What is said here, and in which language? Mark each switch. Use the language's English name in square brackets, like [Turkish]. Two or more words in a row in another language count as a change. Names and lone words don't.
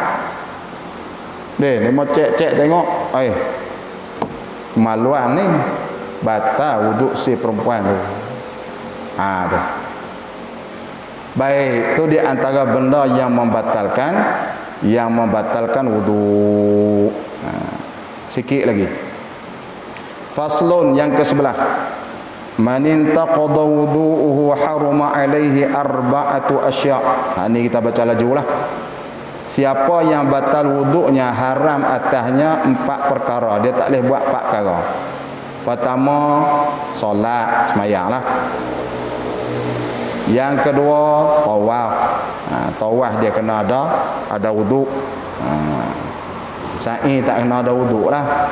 [Malay] Dia mau cek tengok, kemaluan ni batal wuduk si perempuan tu. Tu. Baik, tu di antara benda yang membatalkan wuduk. Sikit lagi. Faslun yang ke-11. [Arabic] من انتقض وضوءه حرم عليه أربعة أشياء'. [Malay] Ni kita baca laju lah. Siapa yang batal wuduknya, haram atasnya 4 perkara. Dia tak boleh buat 4 perkara. Pertama, solat, sembahyang lah. Yang kedua, tawaf. Tawaf dia kena ada wuduk. Sa'i tak kena ada wuduk lah.